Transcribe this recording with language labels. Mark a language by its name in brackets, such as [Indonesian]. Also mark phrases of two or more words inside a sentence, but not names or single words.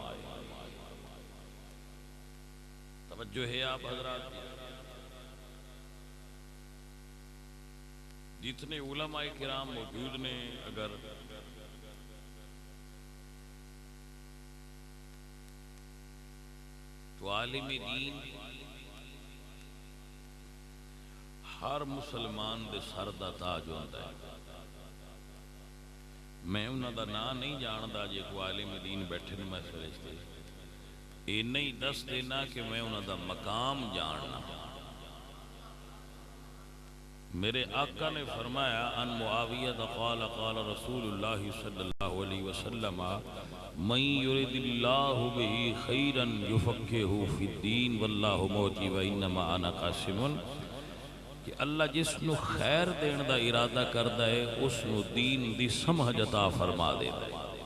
[Punjabi] توجہ ہے آپ حضرات، جتنے علماء کرام موجود نے، اگر تو عالم دین ہر مسلمان دے سر دا تاج ہوتا ہے۔ میں انہاں دا نام نہیں جاندا، جے کو عالم دین بیٹھے نے محفل وچ، یہ نہیں دس دینا کہ میں انہاں دا مقام جاننا۔ میرے آقا نے فرمایا [Arabic] ان معاویہ قال قال رسول اللہ صلی اللہ علیہ وسلم من یرد اللہ به خیرا یفقہہ فی الدین واللہ موتی وانما انا قاسم، [Punjabi] کہ اللہ جس نو خیر دین دا ارادہ کردا ہے اس نو دین دی سمجھ عطا فرما دیندا ہے۔